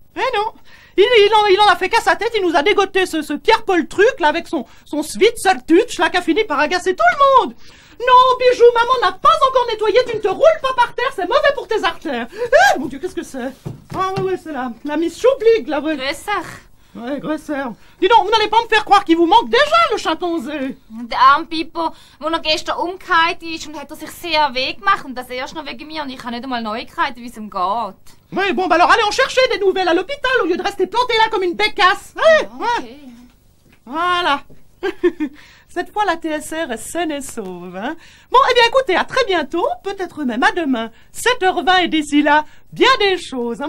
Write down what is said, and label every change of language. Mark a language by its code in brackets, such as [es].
[fr] Eh non, il en a fait qu'à sa tête, il nous a dégoté ce Pierre-Paul truc, là, avec son Switzer-Tutsch, là, qui a fini par agacer tout le monde. Non, Bijou, maman n'a pas encore nettoyé, tu ne te roules pas par terre, c'est mauvais pour tes artères. Eh, mon Dieu, qu'est-ce que c'est? Ah oui, c'est la Miss Choublig, là, oui. Ouais, Grösser. Dis donc, vous n'allez pas me faire croire qu'il vous manque déjà le chimpanzé. [de] Der arme Pippo, wo noch gestern umgekehrt ist und hat sich sehr weh gemacht und das erst noch wegen mir und ich habe nicht einmal Neuigkeiten, wie es ihm geht. [fr] Oui, bon, bah alors allez en chercher des nouvelles à l'hôpital au lieu de rester planté là comme une bécasse. Ouais, Okay. Voilà. Cette fois, la TSR est saine et sauve, hein. Bon, eh bien, écoutez, à très bientôt, peut-être même à demain, 7h20, et d'ici là, bien des choses, hein.